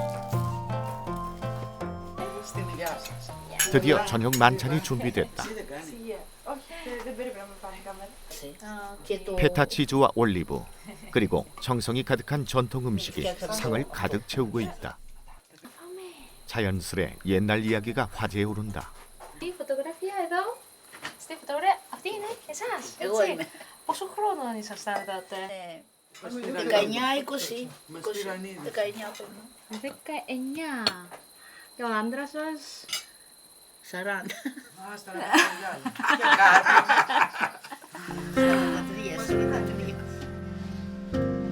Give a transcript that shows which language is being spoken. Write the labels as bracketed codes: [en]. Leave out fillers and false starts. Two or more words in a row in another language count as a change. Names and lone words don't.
[ko] 드디어 저녁 만찬이 준비됐다. 페타 치즈와 올리브 그리고 정성이 가득한 전통 음식이 상을 가득 채우고 있다. 자연스레 옛날 이야기가 화제에 오른다. [el] Η φωτογραφία εδώ. Στη φωτογραφία. Αυτή είναι εσάς. Εγώ έτσι. είμαι. Πόσο χρόνο ήσασταν τότε. 19, 20, 19 19. Και ο άντρας σας. 40. 43.